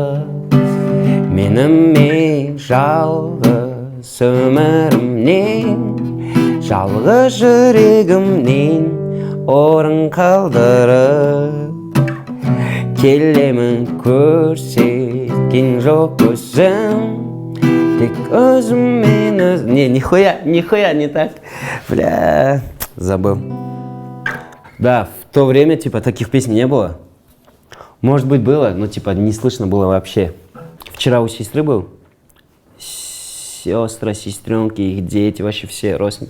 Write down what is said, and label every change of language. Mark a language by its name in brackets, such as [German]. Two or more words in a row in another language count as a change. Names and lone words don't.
[Kazakh] Менімен жалғыз өмірімнен, жалғыз жүрегімнен орын қалдырып. Келемін көрсеткен жоқ көзім, тек өзіммен өзім. [Russian] Нихуя не так. Бля, забыл. Да, в то время, типа, таких песен не было. Может быть, было, но, типа, не слышно было вообще. Вчера у сестры был. Сестры, сестренки, их дети, вообще все родственники.